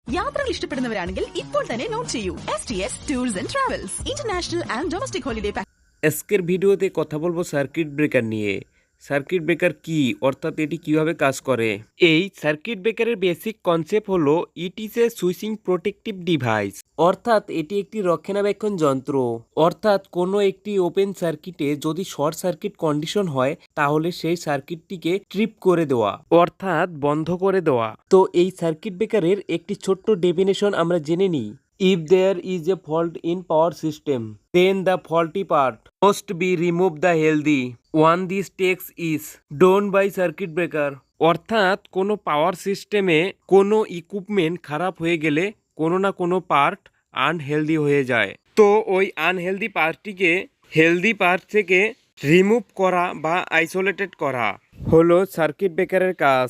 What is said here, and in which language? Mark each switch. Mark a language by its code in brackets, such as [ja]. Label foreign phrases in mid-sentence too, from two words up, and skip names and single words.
[ml] യാത്രകൾ ഇഷ്ടപ്പെടുന്നവരാണെങ്കിൽ ഇപ്പോൾ തന്നെ നോട്ട് ചെയ്യൂ STS ടൂർസ് ആൻഡ് ട്രാവൽസ് [en] international and domestic holiday package. [bn] আজকের ভিডিওতে কথা বলবো [en] circuit breaker [bn] নিয়ে। [en] circuit breaker [bn] কি, অর্থাৎ এটি কিভাবে কাজ করে। এই [en] circuit breaker's basic concept [bn] হলো [en] it is a switching protective device, [bn] অর্থাৎ এটি একটি রক্ষণাবেক্ষণ যন্ত্র। অর্থাৎ কোনো একটি [en] open circuit [bn] যদি [en] short circuit condition [bn] হয় তাহলে সেই সার্কিটটিকে ট্রিপ করে দেওয়া, অর্থাৎ বন্ধ করে দেওয়া। তো এই [en] circuit breaker's [bn] একটি ছোট্ট ডেফিনেশন আমরা জেনে নিই। [en] If there is a fault in power system, then the faulty part must be removed. The healthy one this takes is done by circuit breaker. [bn] অর্থাৎ কোনো [en] power system [bn] কোনো ইকুইপমেন্ট খারাপ হয়ে গেলে কোনো না কোনো [en] part unhealthy [bn] হয়ে যায়। তো ওই [en] unhealthy part healthy part [bn] থেকে রিমুভ করা বা আইসোলেটেড করা হলো [en] circuit breaker's [bn] কাজ।